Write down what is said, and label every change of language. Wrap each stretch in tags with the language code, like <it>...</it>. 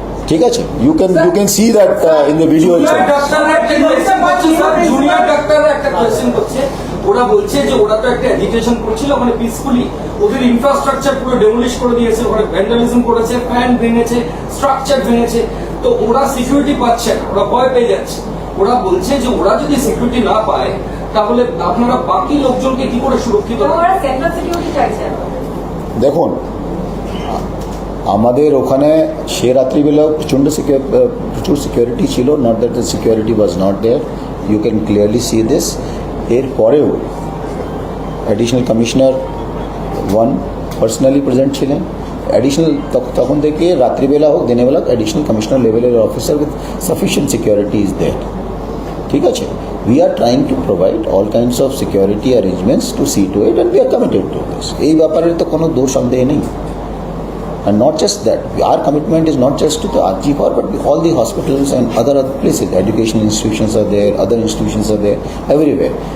<bn>ঠিক আছে,</bn> <en>you can see that in the video</en> <bn>junior</bn> <en>itself.</en> <bn>ডাক্তাররা একটা কোয়েশ্চেন করছে স্যার, জুনিয়র ডাক্তাররা একটা কোয়েশ্চেন করছে। ওরা বলছে যে ওরা তো একটা এজিটেশন করছিল মানে পিসফুলি, ওদের ইনফ্রাস্ট্রাকচার পুরো ডেমোলিশ করে দিয়েছে, ওরা ভ্যান্ডালিজম করেছে, ফ্যান ভেঙেছে, স্ট্রাকচার ভেঙেছে, তো ওরা সিকিউরিটি পাচ্ছে না, ওরা ভয় পেয়ে যাচ্ছে। ওরা বলছে যে ওরা যদি সিকিউরিটি না পায় তাহলে আপনারা বাকি লোকজনকে কি করে সুরক্ষিত রাখবেন? ওরা সেন্ট্রাল সিকিউরিটি চাইছে। দেখুন, আমাদের ওখানে সে রাত্রিবেলা প্রচুর সিকিউরিটি ছিল,</bn> <en>Not that the security was not there, you can clearly see this.</en> <bn>এরপরেও additional commissioner one personally present ছিলেন। অ্যাডিশনাল তখন থেকে রাত্রিবেলা হোক দিনেবেলা অ্যাডিশনাল কমিশনার লেভেলের officer</bn> <en>With sufficient security is there.</en> <bn>ঠিক আছে,</bn> <en>we are trying to provide all kinds of security arrangements to see to it and we are committed to this.</en> <bn>এই ব্যাপারে তো কোনো দোষ সন্দেহ নেই।</bn> <en>And not just that, our commitment is not just to the RG-Kar but all the hospitals and other places. Educational institutions are there, other institutions are there, everywhere.</en>